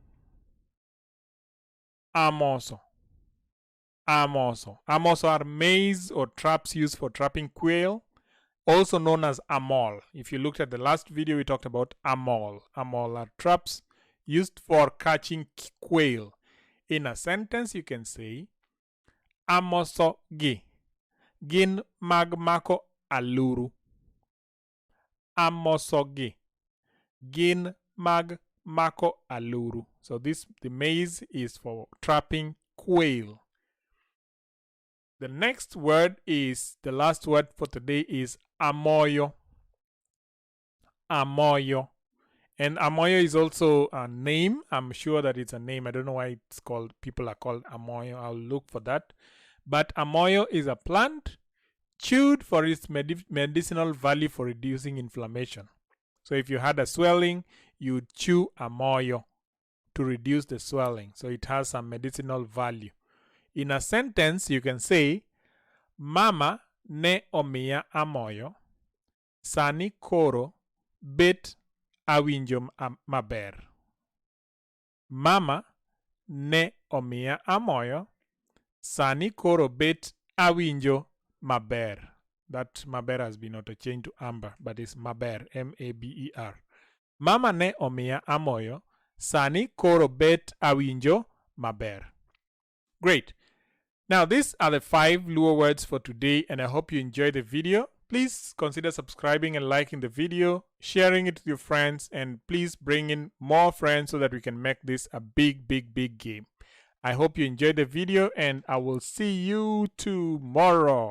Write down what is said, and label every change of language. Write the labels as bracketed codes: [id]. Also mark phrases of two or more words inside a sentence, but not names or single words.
[luo] Amoso. Amoso. [en] Amoso are maize or traps used for trapping quail, also known as amol. If you looked at the last video, we talked about amol. Amol are traps used for catching quail. In a sentence, you can say [luo] amoso gi gin mag mako aluru. Amoso gi gin mag mako aluru. [en] So the maize is for trapping quail. The next word is, the last word for today is amoyo. Amoyo. And amoyo is also a name. I'm sure that it's a name. I don't know why it's called, people are called amoyo. I'll look for that. But amoyo is a plant chewed for its medicinal value for reducing inflammation. So if you had a swelling, you would chew amoyo to reduce the swelling. So it has some medicinal value. In a sentence, you can say, [luo] Mama ne omiya amoyo, sani koro bet awinjo maber. Mama ne omiya amoyo, sani koro bet awinjo maber. [en] That maber has been auto-changed to amber, but it's maber, M-A-B-E-R. [luo] Mama ne omiya amoyo, sani koro bet awinjo maber. [en] Great. Now, these are the 5 Luo words for today, and I hope you enjoyed the video. Please consider subscribing and liking the video, sharing it with your friends, and please bring in more friends so that we can make this a big game. I hope you enjoyed the video, and I will see you tomorrow.